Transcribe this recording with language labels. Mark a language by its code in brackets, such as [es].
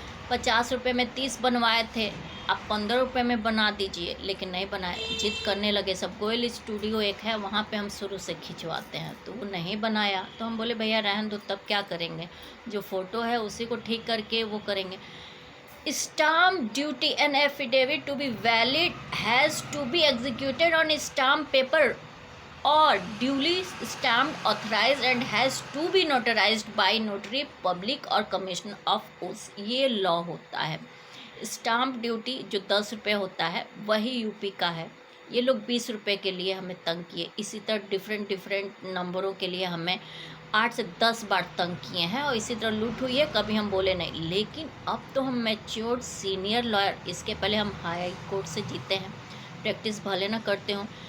[hi] 50 रुपये में 30 बनवाए थे, आप 15 रुपये में बना दीजिए, लेकिन नहीं बनाए। जिद करने लगे सब। गोयल स्टूडियो एक है, वहाँ पे हम शुरू से खिंचवाते हैं, तो वो नहीं बनाया। तो हम बोले भैया रहने दो, तब क्या करेंगे? जो फ़ोटो है उसी को ठीक करके वो करेंगे। [en] Stamp duty and affidavit to be valid has to be executed on stamp paper or duly stamped, authorized and has to be notarized by notary public or commissioner of [hi] उस ये लॉ होता है। स्टाम्प ड्यूटी जो 10 रुपये होता है वही UP का है। ये लोग 20 रुपये के लिए हमें तंग किए। इसी तरह डिफरेंट डिफरेंट नंबरों के लिए हमें 8 से 10 बार तंग किए हैं और इसी तरह लूट हुई है, कभी हम बोले नहीं। लेकिन अब तो हम मैच्योर्ड सीनियर लॉयर, इसके पहले हम हाई कोर्ट से जीते हैं, प्रैक्टिस भले ना करते हों।